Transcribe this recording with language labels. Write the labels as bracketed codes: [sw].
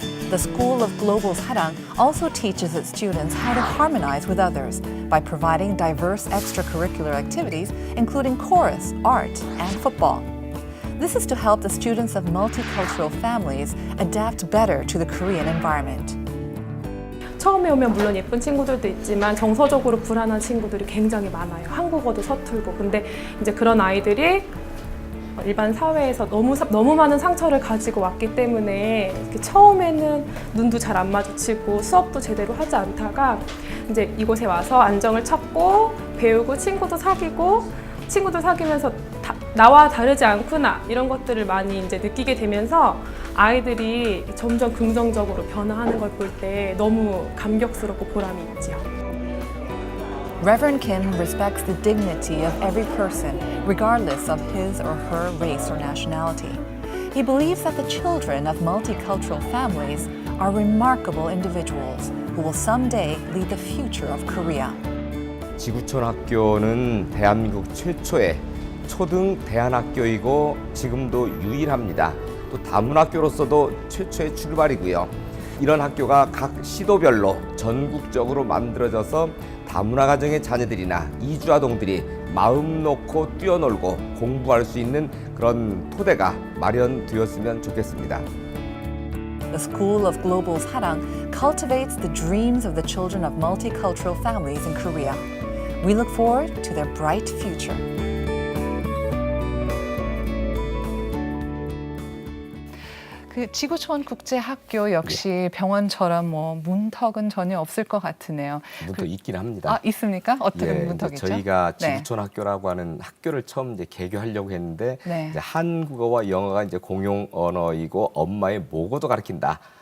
[en] The School of Global Sarang also teaches its students how to harmonize with others by providing diverse extracurricular activities, including chorus, art, and football. This is to help the students of multicultural families adapt better to the Korean environment. [ko] 처음에 오면 물론 예쁜 친구들도 있지만 정서적으로 불안한 친구들이 굉장히 많아요. 한국어도 서툴고. 근데 이제 그런 아이들이 일반 사회에서 너무 많은 상처를 가지고 왔기 때문에 이렇게 처음에는 눈도 잘 안 마주치고 수업도 제대로 하지 않다가 이제 이곳에 와서 안정을 찾고 배우고 친구도 사귀고 친구들 사귀면서 나와 다르지 않구나 이런 것들을 많이 이제 느끼게 되면서 아이들이 점점 긍정적으로 변화하는 걸 볼 때 너무 감격스럽고 보람이 있지요. [en] Reverend Kim respects the dignity of every person, regardless of his or her race or nationality. He believes that the children of multicultural families are remarkable individuals who will someday lead the future of Korea. [ko] 지구촌 학교는 대한민국 최초의 초등 대안학교이고 지금도 유일합니다. 또 다문학교로서도 최초의 출발이고요. 이런 학교가 각 시도별로 전국적으로 만들어져서 다문화 가정의 자녀들이나 이주아동들이 마음 놓고 뛰어놀고 공부할 수 있는 그런 토대가 마련되었으면 좋겠습니다. [en] The School of Global Sarang cultivates the dreams of the children of multicultural families in Korea. We look forward to their bright future. [ko] 그 지구촌 국제학교 역시 병원처럼 뭐 문턱은 전혀 없을 것 같으네요. 문턱 있긴 합니다. 있습니까? 어떻게 문턱 있죠? 저희가 지구촌 학교라고 하는 학교를 처음 이제 개교하려고 했는데 네. 이제 한국어와 영어가 이제 공용 언어이고 엄마의 모고도 가르친다.